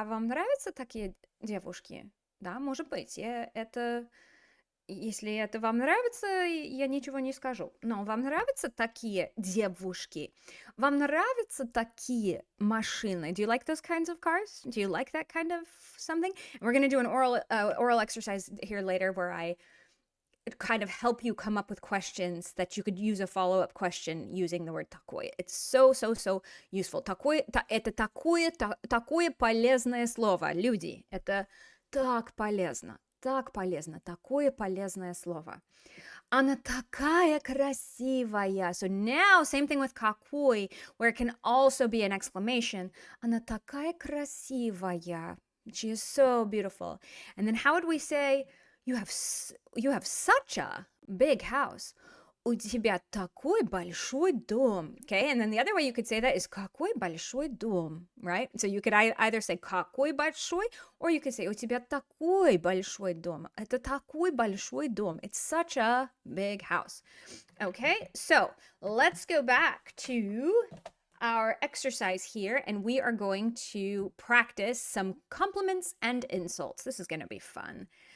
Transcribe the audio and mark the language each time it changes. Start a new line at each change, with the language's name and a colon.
Russian: А вам нравятся такие девушки? Да, может быть, если это вам нравится, я ничего не скажу. Но вам нравятся такие девушки? Вам нравятся такие машины?
English: Do you like those kinds of cars? Do you like that kind of something? And we're going to do an oral exercise here later where I kind of help you come up with questions that you could use a follow-up question using the word takoy. It's so useful.
Russian: Это такое полезное слово, люди. Это так полезно, такое полезное слово. Она такая красивая.
English: So now, same thing with какой, where it can also be an exclamation.
Russian: Она такая красивая.
English: She is so beautiful. And then how would we say, you have such a big house.
Russian: У тебя такой большой дом.
English: Okay, and then the other way you could say that is
Russian: какой большой дом,
English: right? So you could either say какой большой, or you could say
Russian: у тебя такой большой дом. Это такой большой дом.
English: It's such a big house. Okay, so let's go back to our exercise here, and we are going to practice some compliments and insults. This is going to be fun.